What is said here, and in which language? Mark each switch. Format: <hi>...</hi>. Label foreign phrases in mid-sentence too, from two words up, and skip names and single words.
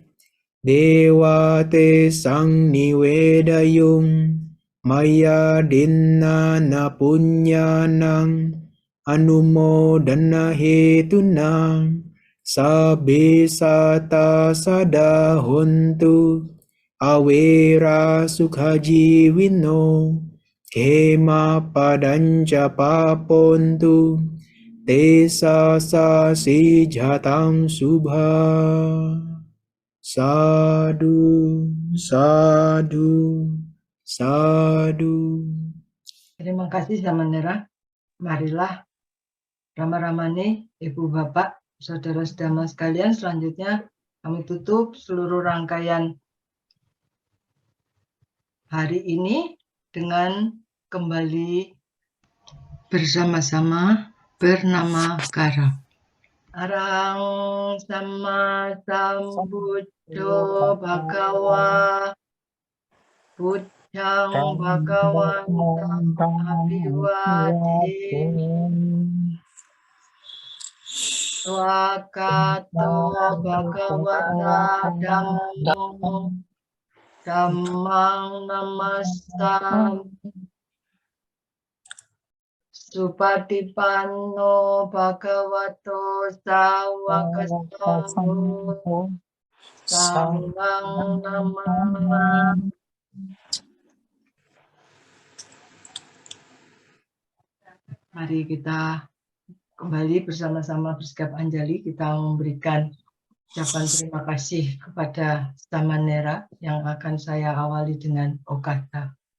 <pi>dewa te sang niwedayung maya dinna na punyanang anumodana hetunang sabe sata sada hontu awera sukhajiwino kema padanca papontu tesa sasi jatang subha. Sadu, sadu, sadu.</pi> <id>Terima kasih, Samanera. Marilah Rama-Ramani, Ibu Bapak, Saudara-saudara sekalian, selanjutnya kami tutup seluruh rangkaian hari ini dengan kembali bersama-sama bernama Kara.</id> <pi>Arang sama sambuddho bhagawa buddhang bhagawantang abhiwadi swakato bhagavata dhammo dhammang namastam Supatipanno bhagavato sawakassaho sanghang namah.</pi> <id>Mari kita kembali bersama-sama bersikap anjali, kita memberikan ucapan terima kasih kepada Samanera yang akan saya awali dengan Okata.</id>